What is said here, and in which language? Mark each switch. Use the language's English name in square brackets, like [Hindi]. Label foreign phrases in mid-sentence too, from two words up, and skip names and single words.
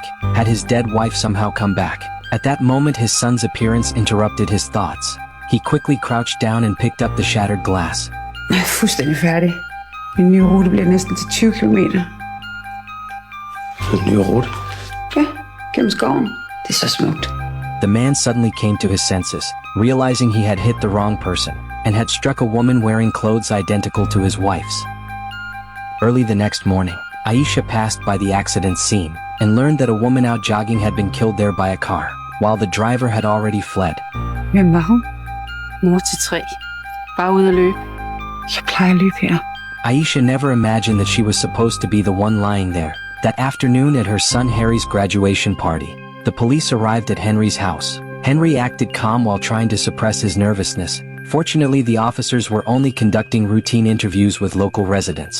[English] Had his dead wife somehow come back? At that moment his son's appearance interrupted his thoughts. He quickly crouched down and picked up the shattered glass. [Danish] Jeg er fuldstændig færdig. Min nye rute bliver næsten til 20 kilometer. En ny rute? Ja, gennem skoven. Det er så smukt. [English] The man suddenly came to his senses, realizing he had hit the wrong person, and had struck a woman wearing clothes identical to his wife's. Early the next morning, Aisha passed by the accident scene, and learned that a woman out jogging had been killed there by a car, while the driver had already fled. [Danish] Hvem var hun? Mor til 3. Bare ude at løbe. Jeg plejer at løbe her. [English] Aisha never imagined that she was supposed to be the one lying there. That afternoon at her son Harry's graduation party, the police arrived at Henry's house. Henry acted calm while trying to suppress his nervousness. Fortunately, the officers were only conducting routine interviews with local residents.